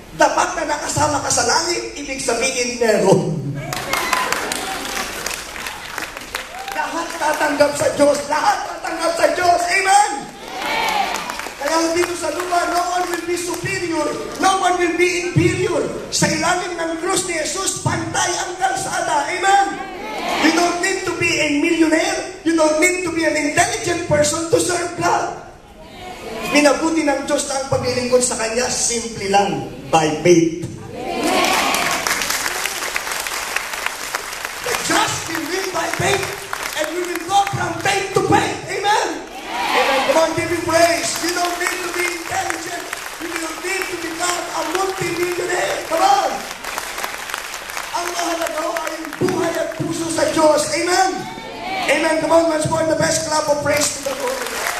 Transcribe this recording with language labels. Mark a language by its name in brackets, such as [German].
[Filipino] Dapat na nakasama ka sa langit, ibig sabihin meron. Lahat tatanggap sa Diyos. Lahat tatanggap sa Diyos. Amen? Kaya dito sa lupa, [English] no one will be superior. No one will be inferior. [Filipino] Sa ilalim ng krus ni Jesus, pantay ang kalsada. Amen? [English] You don't need to be a millionaire. You don't need to be an intelligent person to serve God. [Filipino] Minabuti ng Diyos na ang paglilingkod sa Kanya, simple lang, [English] by faith. The just will live by faith, and we will go from faith to faith. Amen? Amen. Come on, give Him praise. You don't need to be intelligent. You don't need to become a multi-millionaire. Come on. [Filipino] Ang mahalaga ay yung buhay at puso sa Diyos. Amen? Amen. [English] Come on, let's go in the best clap of praise to the Lord.